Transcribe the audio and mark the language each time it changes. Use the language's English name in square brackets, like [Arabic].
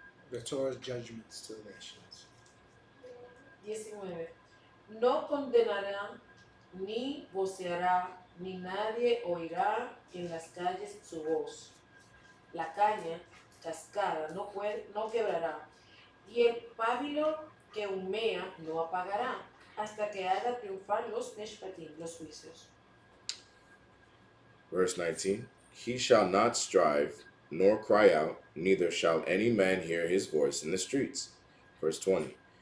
[English] The Torah's judgments to the nations. [Spanish] 19. No condenará, ni voceará, ni nadie oirá en las calles su voz. La caña cascada no quebrará, y el pábilo que humea no apagará, hasta que haga triunfar los mishpatim, los juicios. [English] Verse 19. He shall not strive, nor cry out, neither shall any man hear his voice in the streets. Verse 20.